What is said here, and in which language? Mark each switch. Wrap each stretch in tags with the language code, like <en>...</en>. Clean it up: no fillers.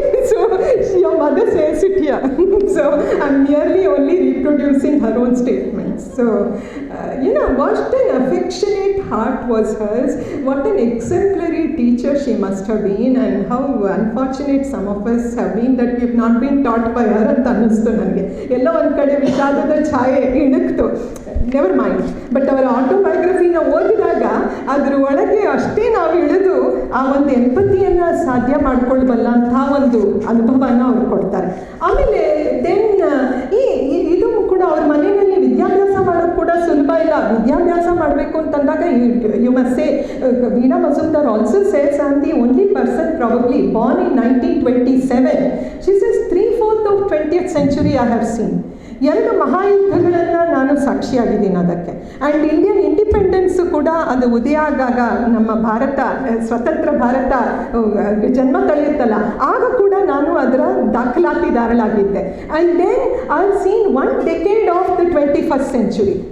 <en>So your mother says it here. So I'm merely only reproducing her own statements. So what an affectionate heart was hers, what an exemplary teacher she must have been, and how unfortunate some of us have been that we have not been taught by her</en> <kn>ಅಂತ ಅನ್ನಿಸ್ತು ನನಗೆ. ಎಲ್ಲೋ ಒಂದು ಕಡೆ ವಿಷಾದದ ಛಾಯೆ ಇಣುಕ್ತು.</kn> <en>never mind, but</en> <kn>ಅವರ ಆಟೋಬಯೋಗ್ರಫಿನ ಓದಿದಾಗ ಅದ್ರ ಒಳಗೆ ಅಷ್ಟೇ ನಾವು ಇಳಿದು ಆ ಒಂದು ಎಂಪತಿಯನ್ನು ಸಾಧ್ಯ ಮಾಡ್ಕೊಳ್ಬಲ್ಲ ಅಂಥ ಒಂದು ಅನುಭವನ ಅವ್ರು ಕೊಡ್ತಾರೆ. ಆಮೇಲೆ ದೆನ್ ಇದು ಕೂಡ ಅವ್ರ ಮನೆಯಲ್ಲಿ ವಿದ್ಯಾಭ್ಯಾಸ ಮಾಡೋದು ಕೂಡ ಸುಲಭ ಇಲ್ಲ. ವಿದ್ಯಾಭ್ಯಾಸ ಮಾಡಬೇಕು ಅಂತಂದಾಗ</kn> <en>You must say, Veena Majumdar also says I am the only person probably born in 1927. She says 3/4 of 20th century I have seen.</en> <kn>2 ಮಹಾಯುದ್ಧಗಳನ್ನು ನಾನು ಸಾಕ್ಷಿಯಾಗಿದ್ದೀನಿ ಅದಕ್ಕೆ. ಆ್ಯಂಡ್ ಇಂಡಿಯನ್ ಇಂಡಿಪೆಂಡೆನ್ಸು ಕೂಡ ಅದು ಉದಯ ಆಗಾಗ, ನಮ್ಮ ಭಾರತ ಸ್ವತಂತ್ರ ಭಾರತ ಜನ್ಮ ತಳೆಯುತ್ತಲ್ಲ, ಆಗ ಕೂಡ ನಾನು ಅದರ ದಾಖಲಾತಿದಾರಳಾಗಿದ್ದೆ.</kn> <en>And then I have seen 1 decade of the 21st century.</en>